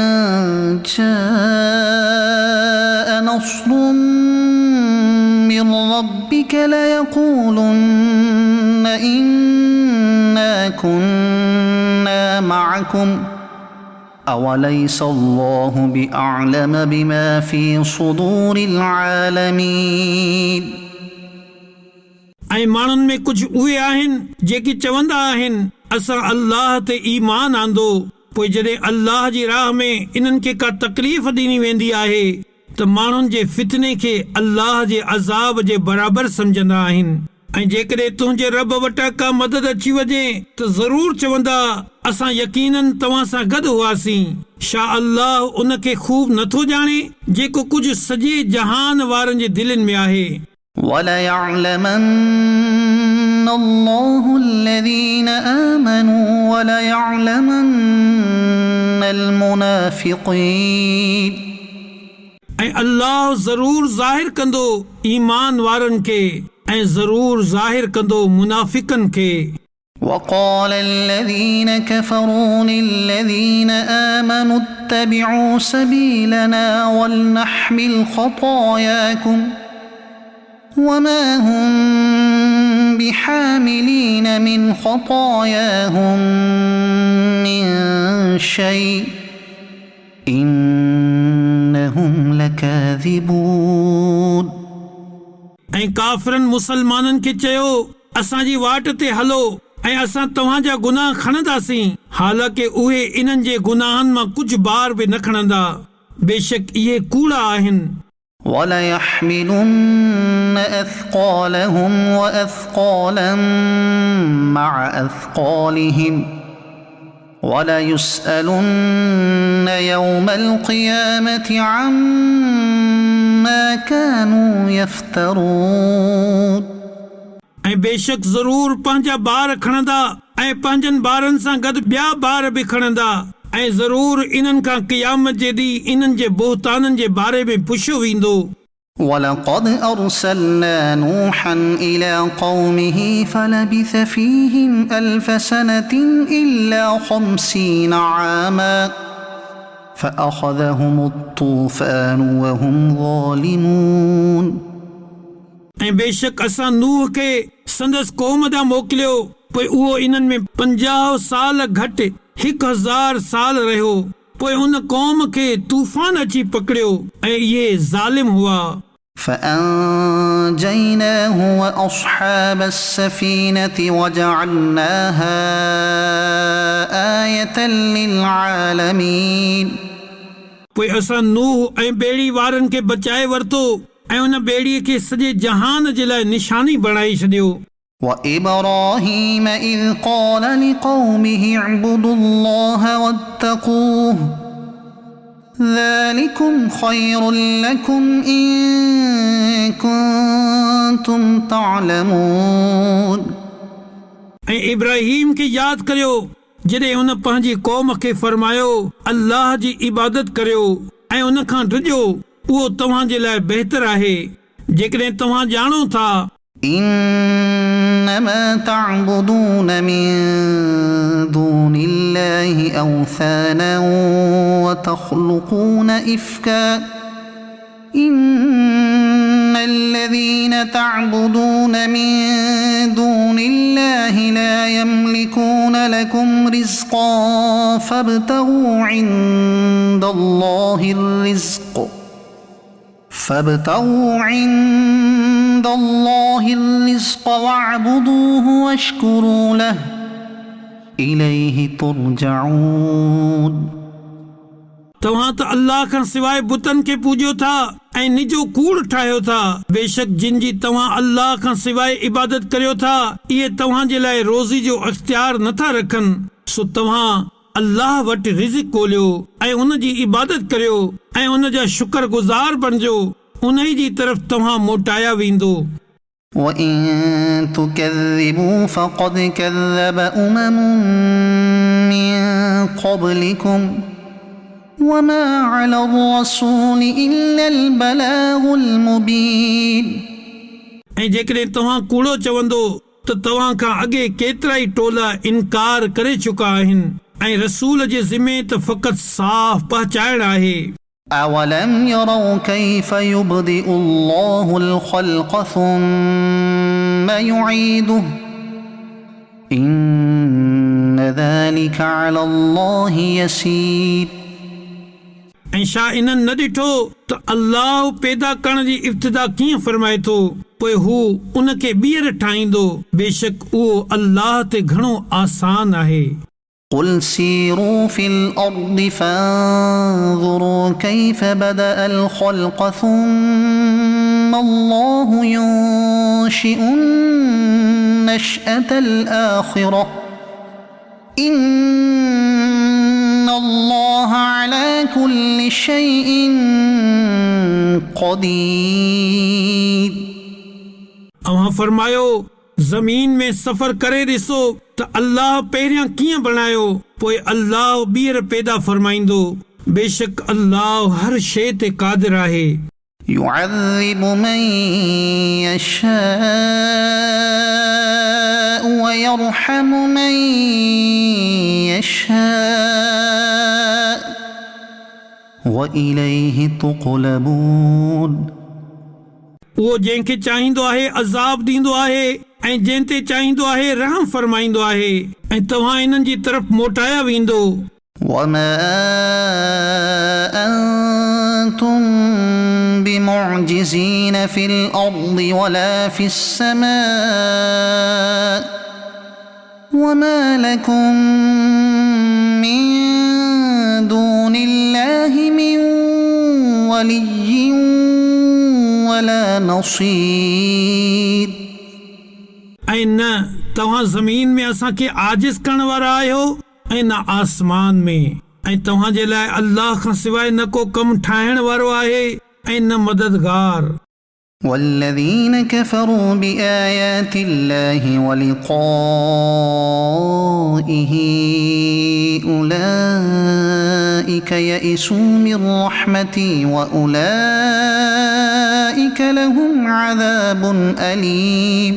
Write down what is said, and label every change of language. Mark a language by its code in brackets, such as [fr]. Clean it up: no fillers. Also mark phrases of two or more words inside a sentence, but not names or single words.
[ar] جاء نصر من ربك ليقولن إنا كنا معكم أوليس الله بأعلم بما في صدور العالمين۔ [sd] ऐं माण्हुनि में कुझु उहे आहिनि जेके चवंदा आहिनि असां अल्लाह ते ईमान आंदो, पोइ जॾहिं अल्लाह जी राह में इन्हनि खे का तकलीफ़ ॾिनी वेंदी आहे त माण्हुनि जे फितने खे अल्लाह जे अज़ाब जे बराबरि सम्झंदा आहिनि। ऐं जेकॾहिं तुंहिंजे रब वटां का मदद अची वञे त ज़रूर चवंदा असां यकीनन तव्हां सां गॾु हुआसीं। छा अल्लाह उन खे ख़ूब नथो ॼाणे जेको कुझु सॼे जहान वारनि जे दिलनि में आहे। [ar] وَلَيَعْلَمَنَّ اللَّهُ الَّذِينَ آمَنُوا وَلَيَعْلَمَنَّ الْمُنَافِقِينَ। [sd] ऐं अल्लाह ज़रूर ज़ाहिर कंदो ईमान वारनि खे ऐं ज़रूर ज़ाहिर कंदो मुनाफ़िकनि खे। [ar] وقال الذين كفروا للذين آمنوا اتبعوا سبيلنا ولنحمل خطاياكم وما هم بحاملين من خطاياهم من شيء إنهم لكاذبون। [sd] ऐं काफ़िरनि मुसलमाननि खे चयो असांजी वाट ते हलो ऐं असां तव्हांजा गुनाह खणंदासीं, हालांकि उहे इन्हनि जे गुनाहनि मां कुझु बार बि न खणंदा, बेशक इहे कूड़ा आहिनि। [ar] وَلَيَحْمِلُنَّ أَثْقَالَهُمْ وَأَثْقَالًا مَعَ أَثْقَالِهِمْ وَلَيُسْأَلُنَّ يَوْمَ الْقِيَامَةِ عَمَّا كَانُوا يَفْتَرُونَ। [sd] ऐं बेशक ज़रूर पंहिंजा ॿार खणंदा ऐं पंहिंजनि ॿारनि सां गॾु ॿिया ॿार बि खणंदा ऐं ज़रूर इन्हनि खां क़यामत जे ॾींहुं इन्हनि जे बोहताननि जे बारे में पुछियो वेंदो। [ar] وَلَقَدْ أَرْسَلْنَا نُوحًا إِلَى قَوْمِهِ فَلَبِثَ فِيهِمْ أَلْفَ سَنَةٍ إِلَّا 50 عَامًا فَأَخَذَهُمُ الطُّوفَانُ وَهُمْ ظَالِمُونَ। [sd] ऐं बेशक असां नूह खे संदसि क़ौम ॾांहुं मोकिलियो, पोइ उहो इन्हनि में 50 साल घटि 1000 साल रहियो, पोइ उन क़ौम खे तूफ़ान अची पकड़ियो ऐं इहे ज़ालिम हुआ। [ar] فَأَنجَيْنَاهُ وَأَصْحَابَ السَّفِينَةِ وَجَعَلْنَاهَا آيَةً لِلْعَالَمِينَ। [sd] पोइ असां नूह ऐं ॿेड़ी वारनि खे बचाए वरितो ऐं उन ॿेड़ीअ खे सॼे जहान जे लाइ निशानी बणाए छॾियो। [ar] وَإِبْرَاهِيمَ إِذْ قَالَ لِقَوْمِهِ اعْبُدُوا اللَّهَ وَاتَّقُوهُ ذَلِكُمْ خَيْرٌ لَكُمْ إِن كُنتُمْ تَعْلَمُونَ। [sd] ऐं इब्राहीम खे यादि करियो जॾहिं हुन पंहिंजी क़ौम खे फरमायो अल्लाह जी इबादत करियो ऐं उन खां डिॼो, उहो तव्हां जे लाइ बहितर आहे जेकॾहिं तव्हां ॼाणो था [ar] إنما تعبدون من دون الله أوثانا وتخلقون إفكا إن الذين تعبدون من دون الله لا يملكون لكم رزقا فابتغوا عند الله الرزق واعبدوه واشكروا له إليه ترجعون। [sd] तव्हां त अल्लाह खां सवाइ बुतनि खे पूॼियो था ऐं निजो कूड़ ठाहियो था, बेशक जिन जी तव्हां अल्लाह खां सवाइ इबादत करियो था इहे तव्हां जे लाइ रोज़ी जो अख़्तियार नथा रखनि, सो तव्हां अल्लाह वटि रिज़्क़ ॻोल्हियो ऐं उन जी इबादत करियो ऐं उन जा शुक्रगुज़ार बणिजो, उन जी तरफ़ तव्हां मोटाया वेंदो। [ar] وَإِن تُكَذِّبُوا فَقَدْ كَذَّبَ أُمَمٌ مِّن قَبْلِكُمْ وَمَا عَلَى الرَّسُولِ إِلَّا الْبَلَاغُ الْمُبِينُ। [sd] ऐं जेकॾहिं तव्हां कूड़ो चवंदो त तव्हां खां अॻे केतिरा ई टोला इनकार करे चुका आहिनि ऐं रसूल जे ज़िमे त फ़क़ति साफ़ पहुचाइण आहे। [ar] أَوَلَمْ يَرَوْا كَيْفَ يُبْدِئُ اللَّهُ الْخَلْقَ ثُمَّ يُعِيدُهُ إِنَّ ذَلِكَ عَلَى اللَّهِ يَسِيرٌ। [sd] ऐं छा इन्हनि न ॾिठो त अल्लाह पैदा करण जी इब्तिदा कीअं फरमाए थो, पोइ हू उन खे ॿीहर ठाहींदो बेशक उहो अल्लाह ते घणो आसान आहे [ar] قل سيروا في الأرض فانظروا كيف بدأ الخلق ثم الله ينشئ النشأة الآخرة إن الله على كل شيء قدير [sd] अवां फरमायो ज़मीन में सफ़र करे ॾिसो त अल्लाह पहिरियां कीअं बणायो पोइ अल्लाह ॿीहर पैदा फरमाईंदो बेशक अल्लाह हर शइ ते क़ादिर आहे [ar] يعذب من يشاء ويرحم من يشاء وإليه تقلبون [sd] उहो जंहिंखे चाहींदो आहे अज़ाब ॾींदो आहे ऐं जंहिं ते चाहींदो आहे रहम फरमाईंदो आहे ऐं तव्हां इन्हनि जी तरफ़ मोटाया वेंदो [ar] وما أنتم بمعجزين في الأرض ولا في السماء وما لكم من دون الله من ولي ولا نصير [sd] ऐं न तव्हां ज़मीन में असांखे आजिज़ करण वारा आहियो ऐं न आसमान में ऐं तव्हां जे लाइ अल्लाह खां सवाइ न को कमु ठाहिण वारो आहे ऐं न मददगार [ar] والذين كفروا بآيات الله ولقائه أولئك يئسوا من رحمتي وأولئك لهم عذاب أليم